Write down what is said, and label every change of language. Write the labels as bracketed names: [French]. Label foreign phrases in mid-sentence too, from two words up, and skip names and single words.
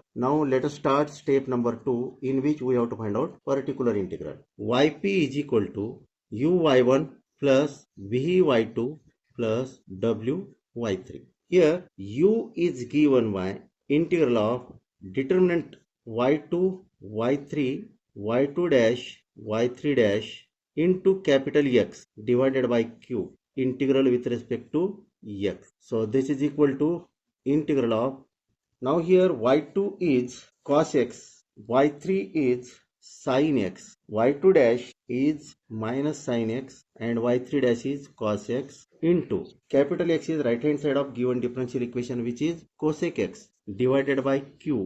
[English] Now let us start step number 2, in which we have to find out particular integral. Yp is equal to uy1 plus vy2 plus wy3. Here u is given by integral of determinant y2, y3, y2 dash, y3 dash into capital X divided by q, integral with respect to x. So this is equal to integral of, now here y2 is cos x, y3 is sin x, y2 dash is minus sin x, and y3 dash is cos x into capital X is right hand side of given differential equation, which is cosec x divided by q.